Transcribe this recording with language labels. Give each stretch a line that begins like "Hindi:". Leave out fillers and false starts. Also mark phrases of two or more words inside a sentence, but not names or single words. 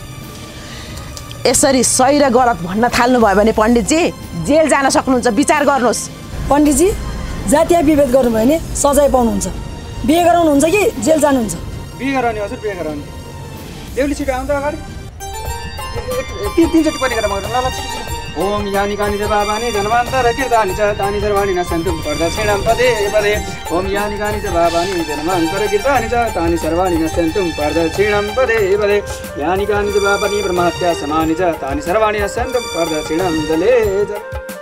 Nepali: यसरी सही र गलत भन्न थाल्नुभयो भने पण्डितजी जेल जान सक्नुहुन्छ। विचार गर्नुहोस्। पण्डितजी, जातीय विभेद गर्नुभयो भने सजाय पाउनुहुन्छ। बिहे गराउनुहुन्छ कि जेल जानुहुन्छ? बिहे गराउने हजुर, बिहे गराउने। बेहुली छिटो आउँदा अगाडि तीनचोटि पनि गरेर मगाउनु। ल छिटो।
Sanskrit: ओम यानी कानी च बाबानी जन्मान्तर कीर्तानि च तानि सर्वाणि न सन्तु प्रदक्षिणं पदे पदे। ओम यानी कानी च बाबानी जन्मान्तर कीर्तानि च तानि सर्वाणि न सन्तु प्रदक्षिणं पदे पदे। यानी कानी च बाबानी ब्रह्महत्या समानि च तानि सर्वाणि न सन्तु प्रदक्षिणं जले जले।